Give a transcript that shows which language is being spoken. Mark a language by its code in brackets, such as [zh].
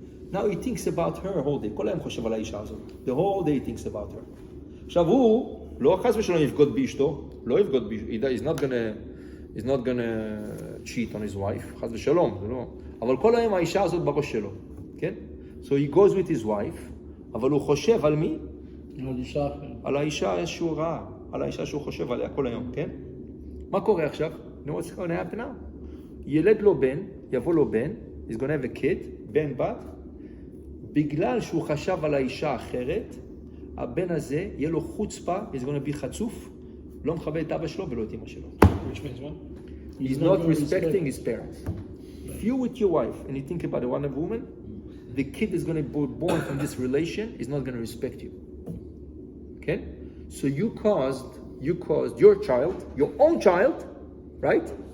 [en] Now he thinks about her whole day, [he] כל היום חושב על האישה הזאת, [en] the whole day he thinks about her. [he] עכשיו הוא, לא חס ושלום יבגוד באשתו, לא יבגוד באשתו, [en] he's not gonna cheat on his wife, [he] חס ושלום, זה לא, אבל כל היום האישה הזאת בראש שלו, כן? [en] So he goes with his wife, [he] אבל הוא חושב על מי? על האישה שהוא ראה, על האישה שהוא חושב עליה כל היום, כן? מה קורה עכשיו? [en] You know what's going to happen now? [he] ילד לו בן, יבוא לו בן, [en] he's going to have a kid, [he] בן בת, בגלל שהוא חשב על האישה אחרת, הבן הזה, יהיה לו חוצפה, [en] he's going to be [he] חצוף, לא מכבד את אבא שלו ולא את אמא שלו. [en] Which means what? He's not respecting his parents. If you're with your wife and you think about a one woman, the kid is going to be born from this relation is not going to respect you. Okay? So you caused your child, your own child, right?